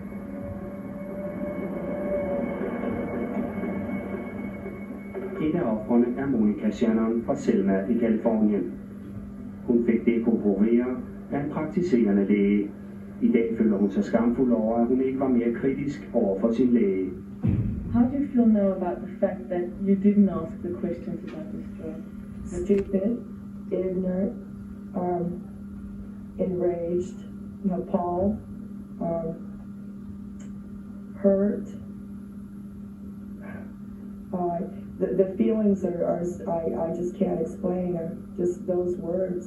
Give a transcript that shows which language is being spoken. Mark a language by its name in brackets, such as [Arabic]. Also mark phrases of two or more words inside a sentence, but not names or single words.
[Danish] Et af ofrene er Monica Shannon fra Selma i Californien. Hun fik Depo-Provera af en praktiserende læge. I dag føler hun sig skamfuld over, at hun ikke var mere kritisk over for sin læge. [English] How do you feel now about the fact that you didn't ask the questions about this drug? Stupid, ignorant, enraged, appalled, hurt. The feelings I just can't explain, are just those words.